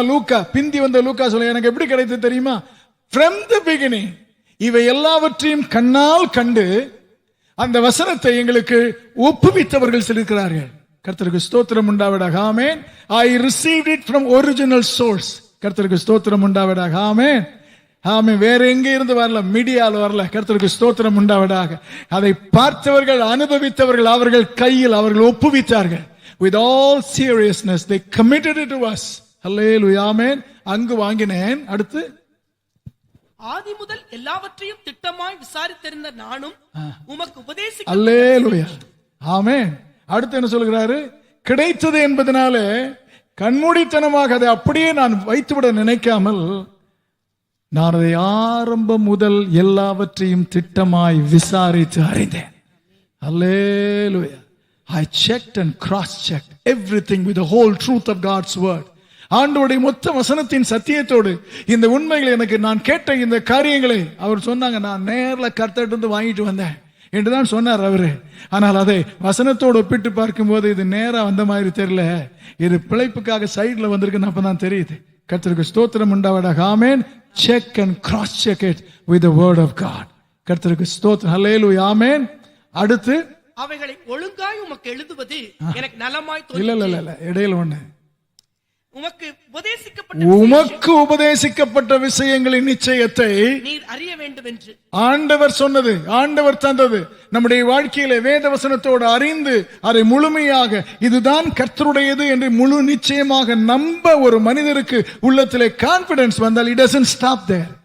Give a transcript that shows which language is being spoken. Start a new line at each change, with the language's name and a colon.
Tamil: லூக்கா, பிந்தி வந்த லூக்கா சொல்ல எனக்கு எப்படி கிடைத்தது தெரியுமா?
English: From the beginning.
Tamil: இவை எல்லாவற்றையும் கண்ணால் கண்டு அந்த வசனத்தை எங்களுக்கு ஒப்புவித்தவர்கள் சொல்லியிருக்கிறார்கள். கர்த்தருக்கு ஸ்தோத்திரம் உண்டாவதாக. ஆமென்.
English: I received it from original source.
Tamil: கர்த்தருக்கு ஸ்தோத்திரம் உண்டாவதாக. ஆமென். ஆமென். வேற எங்க இருந்து வரல, மீடியால வரல. கர்த்தருக்கு ஸ்தோத்திரம் உண்டாவதாக. அதை பார்த்தவர்கள், அனுபவித்தவர்கள், அவர்கள் கையில் அவர்கள் ஒப்புவித்தார்கள்.
English: With all seriousness they committed it to us. Hallelujah, amen.
Tamil: அங்கு வாங்கினேன். அடுத்து, ஆதி முதல் எல்லாவற்றையும் திட்டமாய் விசாரித்திருந்த நானும் உமக்கு உபதேசிக்க. அல்லேலூயா, ஆமென். அடுத்து என்ன சொல்கிறாரு? கிடைத்தது என்பதனால கண்மூடித்தனமாக அதை அப்படியே நான் வைத்துவிட நினைக்காமல் நான் அதை ஆரம்பம் முதல் எல்லாவற்றையும் திட்டமாய் விசாரித்து அறிந்தேன். அல்லேலூயா.
English: I checked and cross-checked everything with the whole truth of God's word.
Tamil: ஆண்டவருடைய மொத்த வசனத்தின் சத்தியத்தோடு இந்த உண்மைகளை எனக்கு நான் கேட்ட இந்த காரியங்களை அவர் சொன்னாங்க. நான் நேர்ல கர்த்தர்ட்ட இருந்து வாங்கிட்டு வந்தேன் என்றுதான் சொன்னார் அவரு. ஆனால் அதை வசனத்தோடு ஒப்பிட்டு பார்க்கும்போது இது நேரா வந்த மாதிரி தெரியல, இது பிழைப்புக்காக சைட்ல வந்திருக்குன்னு அப்பதான் தெரியுது. கர்த்தருக்கு ஸ்தோத்திரம் உண்டாவதாக. ஆமென்.
English: Check and cross check it with the word of God.
Tamil: கர்த்தருக்கு ஸ்தோத்திரம். ஹல்லேலூயா, ஆமென். அடுத்து, அவைகளை ஒழுங்காய் உமக்கு எழுதுவது எனக்கு நலமாய் இல்ல இல்ல இல்ல இடையில ஒண்ணு, உமக்கு உபதேசிக்கப்பட்ட விஷயங்களின் நிச்சயத்தை நீர் அறிய வேண்டும் என்று ஆண்டவர் சொன்னது, ஆண்டவர் தந்தது நம்முடைய வாழ்க்கையில வேத வசனத்தோடு அறிந்து அதை முழுமையாக இதுதான் கர்த்தருடையது என்று முழு நிச்சயமாக நம்ப ஒரு மனிதருக்கு உள்ளத்திலே கான்பிடன்ஸ் வந்தால்
English: it doesn't stop there.